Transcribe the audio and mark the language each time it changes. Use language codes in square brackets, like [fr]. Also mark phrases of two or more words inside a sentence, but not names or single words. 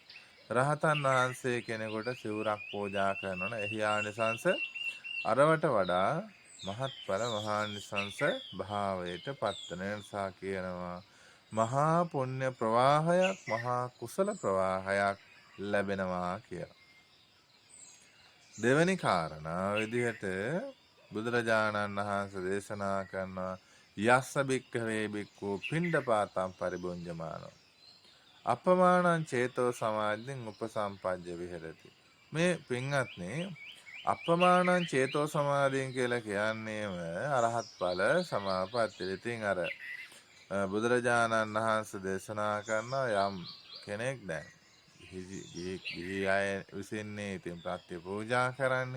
[si] රහතන් වහන්සේ කෙනෙකුට සිවුරක් පූජා කරනවා නම් එහි ආනිසංස අරවට වඩා මහත්ඵල මහානිසංස භාවයට පත්වන නිසා කියනවා මහා පුණ්‍ය ප්‍රවාහයක් මහා කුසල ප්‍රවාහයක් ලැබෙනවා කියලා. දෙවැනි කාරණා විදිහට බුදුරජාණන් වහන්සේ දේශනා කරනවා [pi] යස්ස භික්ඛවේ භික්ඛු පිණ්ඩපාතං පරිභුඤ්ජමානෝ අපමානං චේතෝ සමාධින් උපසම්පජ්ජ විහෙරති. [si] මේ පින්වත්නි [pi] අපමානං චේතෝ සමාධින් [si] කියලා කියන්නේම අරහත් ඵල සමාපත්තිය. ඉතින් අර බුදුරජාණන් වහන්සේ දේශනා කරන යම් කෙනෙක් දැන් ගිහි අය විසින්නේ ඉතින් ප්‍රත්‍ය පූජා කරන්නේ.